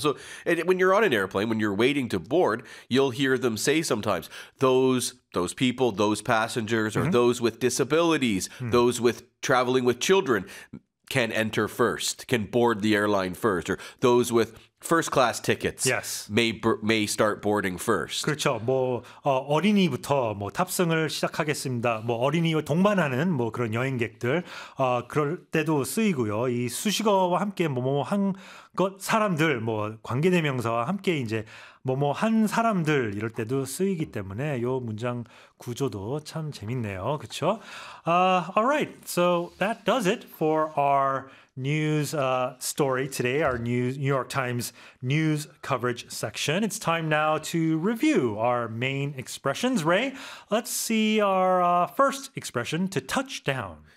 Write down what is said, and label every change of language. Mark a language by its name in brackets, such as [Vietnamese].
[English] So and when you're on an airplane, when you're waiting to board, you'll hear them say sometimes those people, those passengers, or those with disabilities, those with traveling with children. Can enter first, can board the airline first, or those with first-class tickets may start boarding first. [Korean] 그렇죠. 뭐 어린이부터 뭐 탑승을 시작하겠습니다. 뭐 어린이와 동반하는 뭐 그런 여행객들 그럴 때도 쓰이고요. 이 수식어와 함께 뭐뭐 한 것 사람들 뭐 관계대명사와 함께 이제 뭐뭐 한 사람들 이럴 때도 쓰이기 때문에 요 문장 구조도 참 재밌네요. 그렇죠? [English] All right. So that does it for our news story today, our New York Times news coverage section. It's time now to review our main expressions. Ray, let's see our first expression, to touch down.